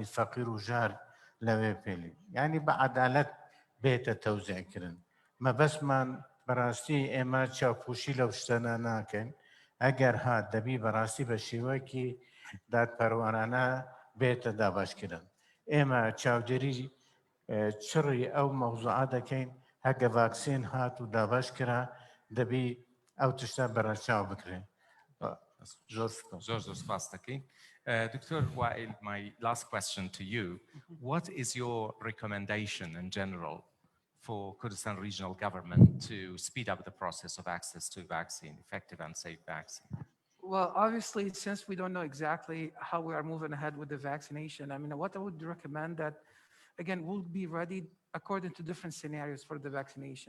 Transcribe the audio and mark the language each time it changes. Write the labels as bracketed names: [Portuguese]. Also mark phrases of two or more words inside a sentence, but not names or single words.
[Central Kurdish] فەقیر و ژار لەوێ پێلی ینی بە عەدالەت بێتە تەوزیعکردن مەبەستمان بەڕاستی ئێمە چاوپوشی لەو شتانە ناکەین ئەگەر هات دەبی بەڕاستی بە شێوەکی دادپەروەرانە بێتە دابەشکردن ئێمە چاودێری چڕی ئەو مەوزوعە دەکەین هەگە ڤاکسین هات و دابەش کرا دەبی ئەو تشتە بەرەچاو بکرێن زۆر سپاس دەکەین Dr. [English] Wael, my last question to you. What is your recommendation in general for Kurdistan regional government to speed up the process of access to vaccine, effective and safe vaccine? Well, obviously, since we don't know exactly how we are moving ahead with the vaccination, I mean, what I would recommend that, again, we'll be ready according to different scenarios for the vaccination.